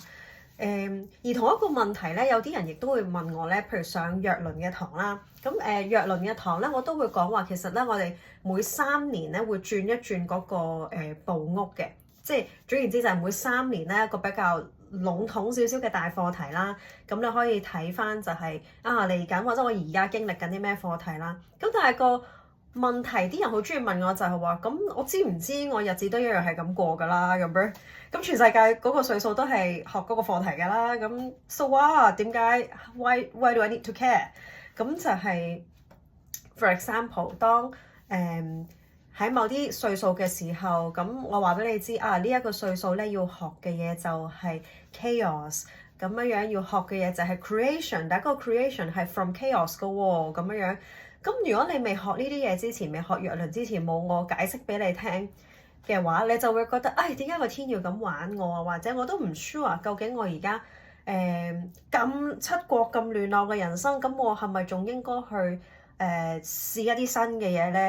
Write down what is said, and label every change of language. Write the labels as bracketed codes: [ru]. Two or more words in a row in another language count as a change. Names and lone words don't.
[yue] 而同一個問題咧，有啲人亦都會問我咧，譬如上若倫嘅堂啦，咁若倫嘅堂咧，我都會講話，其實咧我哋每3年咧會轉一轉嗰個部屋嘅，即係總言之就係每3年咧一個比較籠統少少嘅大課題啦。咁你可以睇翻就係嚟緊或者我而家經歷緊啲咩課題啦。咁但係個問題，啲人好中意問我就係話，咁我知唔知我日子都一樣係咁過㗎啦？咁樣咁全世界嗰個歲數都係學嗰個課題㗎啦。 [en] 咁 so what？ 點解 why do I need to care？ [yue] 咁就係 [en] for example， [yue] 當喺某啲歲數嘅時候，咁我話俾你知呢一個歲數咧要學嘅嘢就係 chaos， 咁樣要學嘅嘢就係 creation， 但係嗰個 creation 係 [en] from chaos [yue] 㗎喎，咁樣。咁如果你未學呢啲嘢之前，未學若倫之前，冇我解釋俾你聽嘅話，你就會覺得點解個天要咁玩我啊？或者我都唔 sure 究竟我而家咁七國咁亂鬧嘅人生，咁我係咪仲應該去試一啲新嘅嘢咧？